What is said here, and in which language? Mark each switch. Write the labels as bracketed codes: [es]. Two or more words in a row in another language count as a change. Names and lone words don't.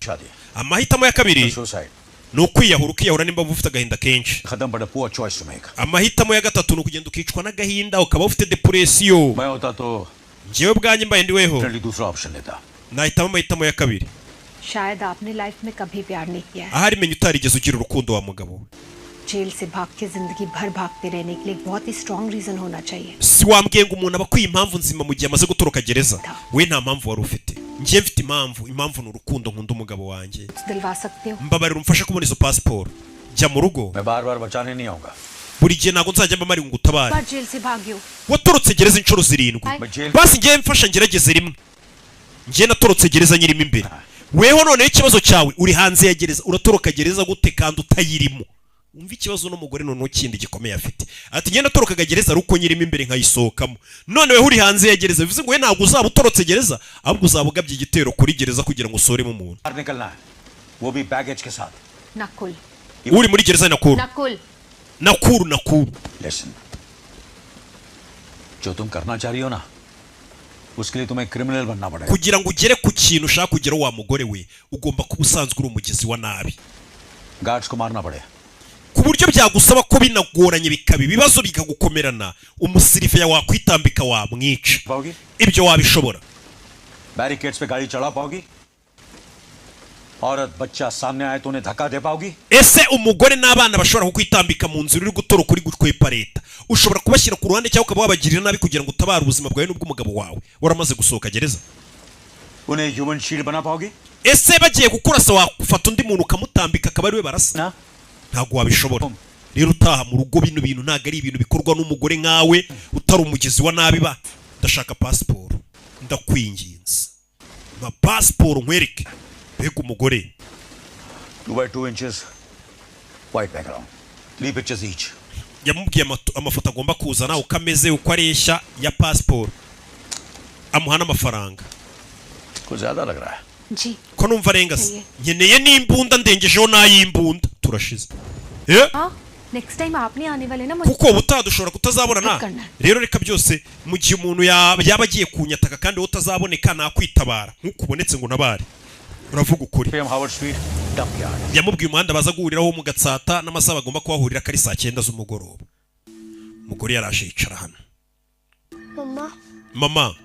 [rw] Amahitamo ya kabiri ni ukwiyahura, ukiyahura nimba ufite agahinda kenshi. Amahitamo ya gatatu ni ukugenda ukicwa n'agahinda ukaba ufite depression. Njyewe bwanjye mbaye ndiweho nahitamo amahitamo ya kabiri. Ahari menye utarigeze ugira urukundo wa mugabo. [hi] जेल से भाग के जिंदगी भर भागते रहने के लिए बहुत ही [en] strong reason [hi] होना चाहिए. [rw] Si wambwiye ngo umuntu abakwiye impamvu nzima mu gihe amaze gutoroka gereza. We nta mpamvu wari ufite. Njye mfite impamvu ni urukundo nkunda umugabo wanjye. [hi] दिलवा सकते हो. [rw] Mbabarira umfashe kubona izo passport. Jya mu rugo. [hi] मैं बार-बार बचाने नहीं आऊंगा. [rw] Buri gihe nago nzajya mbamari ngo utabare. [hi] बार जेल से भाग गयो. [rw] Watorotse gereza inshuro 7. Basi njye mfasha ngerageze rimwe. Njye natorotse gereza nyirimo imbere. Weho none ikibazo cyawe uri hanze ya gereza uratoroka gereza gute kandi utayirimo. Umva ikibazo n'umugore none kindi gikomeye afite. Ati ngenda torokaga gereza ruko nyirimo imbere nkayisohokamo. None we uri hanze ya gereza bivuze ngo we ntabwo uzaba utorotse gereza ahubwo uzabugabye igitero kuri gereza kugira ngo usoremo umuntu. [hi] वो भी बैगेज के साथ. नकुल. [rw] Uri muri gereza Nakuru. Nakuru. [hi] Listen. जो तुम करना चाह रही हो ना उसके लिए तुम्हें क्रिमिनल बनना पड़ेगा. [rw] Kugira ngo ugere ku kintu ushaka kugeraho wa mugore we ugomba kuba usanzwe uri umugezi wa nabi. [hi] Guards को मारना पड़े. [rw] ku buryo byagusaba ko binagoranye bikaba ibibazo bikagukomerana umusirife wakwitambika wamwica ibyo wabishobora [hi] बैरिकेड्स पे गाड़ी चढ़ा पाओगी औरत बच्चा सामने आए तो उन्हें धक्का दे पाओगी [rw] ese umugore n'abana bashobora kukwitambika mu nzira uri gutoroka uri gutwepa leta ushobora kubashyira ku ruhande cyangwa ukaba wabagirira nabi kugira ngo utabare ubuzima bwawe n'ubw'umugabo wawe waramaze gusohoka gereza [hi] उन्हें [en] human shield [hi] बना पाओगी [rw] ese bagiye gukurasa wafata undi muntu ukamutambika akaba ariwe barasa ntabwo wabishobora rero utaha mu rugo bino bintu ntabwo ari ibintu bikorwa n'umugore nkawe utari umugizi wa nabi ba ndashaka pasiporo ndakwinginze ma pasiporo nkwereke mbega umugore [en] 2 by 2 inches white background 3 pictures each [rw] yamubwiye amafoto agomba kuzana uko ameze uko areshya ya pasiporo amuha n'amafaranga [hi] ko ज़्यादा लग रहा है जी [rw] ko numva arengase nkeneye n'imbunda ndengejeho n'ay'imbunda turashize [hi] हाँ [en] next time [hi] आप नहीं आने वाले ना [rw] kuko ubutadushobora kutazabonana rero reka byose mu gihe umuntu yaba agiye kunyataka kandi wowe utazaboneka nakwitabara nk'uko ubonetse ngo nabare uravuga ukuri yamubwiye umuhanda baza guhuriraho mu Gatsata n'amasaha bagomba kuhahurira kari saa 9 z'umugoroba umugore yaraje yicara hano mama